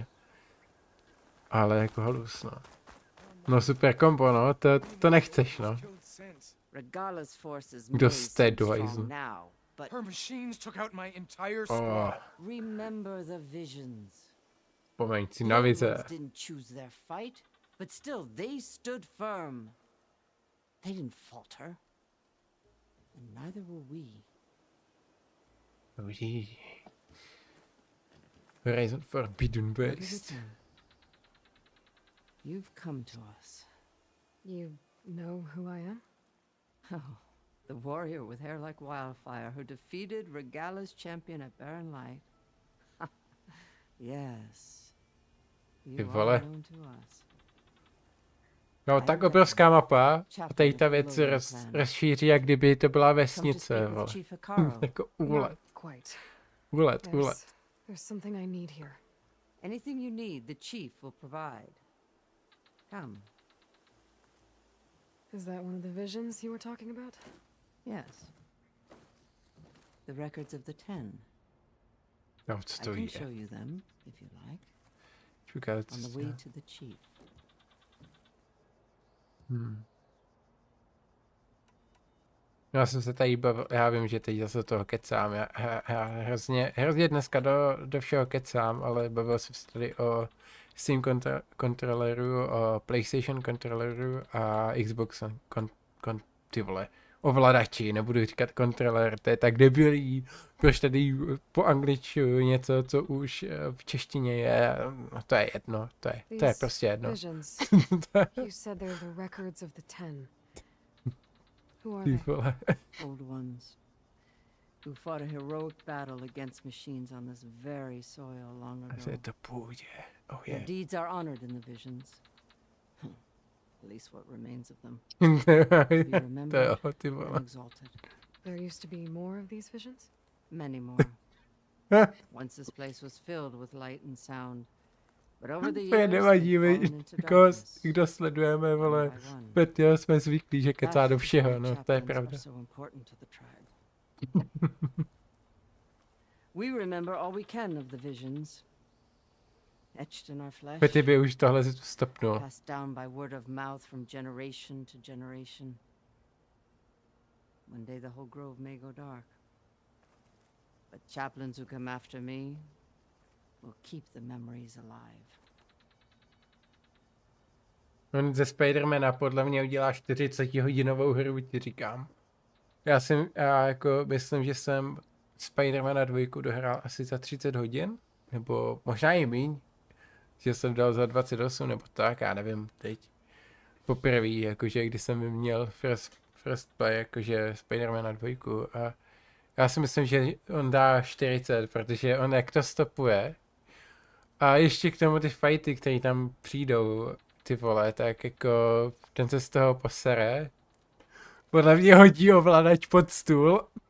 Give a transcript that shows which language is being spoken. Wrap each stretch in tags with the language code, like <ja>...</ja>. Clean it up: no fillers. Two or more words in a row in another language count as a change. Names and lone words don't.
<cs>Ale jako halus, no. No super kombo, no, to nechceš, no. Kdo jste, dojzl? Oh. Pomeň si na vize.</cs> <en>They didn't falter. And neither will we. Oh yeah. Horizon Forbidden West. You've come to us. You know who I am? Oh, the warrior with hair like wildfire who defeated Regala's champion at Barren Light. Yes. You are known to us.</en> <cs>No, tak obrovská mapa a tady ta věc se rozšíří, jak kdyby to byla vesnice, vole. Jako úlet. Úlet.</cs> <en>There's something I need here. Anything you need, the chief will provide. Come. Is that one of the visions you were talking about? Yes. The records of the 10.</en> <cs>No, co to je?</cs> <en>I can show you them, if you like. On the way to the chief.</en> <cs>Já jsem se tady bavil, já vím, že teď zase toho kecám, já hrozně dneska do všeho kecám, ale bavil jsem se tady o Steam kontroleru, o PlayStation kontroleru a Xbox ty vole, ovladači, nebudu říkat kontroler, to je tak debilí, proč tady po angličku něco, co už v češtině je, no to je jedno, to je prostě jedno.</cs> <en>You said they're the records of the 10. Who are they? Old ones, who fought a heroic battle against machines on this very soil long ago. I said the půdě, oh yeah. Their deeds are honored in the visions. At least what remains of them. Be remembered and exalted. There used to be more of these visions? Many more. Once this place was filled with light and sound. But over the years,</en> <cs>nevadí, kdo sledujeme, vole, Petyho jsme zvyklí, že kecá do všeho, no, to je pravda.</cs> <en>We remember all we can of the visions. Etched in our flesh.</en> <cs>Pety by už tohle stopnul.</cs> <en>Passed down by word of mouth from generation to generation. One day the whole grove may go dark. But chaplains who come after me will keep the memories alive.</en> <cs>On ze Spidermana podle mě udělá 40hodinovou hru, ti říkám. Já jako myslím, že jsem Spidermana 2 dohrál asi za 30 hodin, nebo možná i míň, že jsem dal za 28 nebo tak, já nevím teď. poprvé, jakože když jsem měl</cs> <en>first play,</en> <cs>jakože Spidermana 2 a já si myslím, že on dá 40, protože on jak to stopuje a ještě k tomu ty fighty, které tam přijdou, ty vole, tak jako ten se z toho posere. Podle mě hodí ovladač pod stůl.</cs>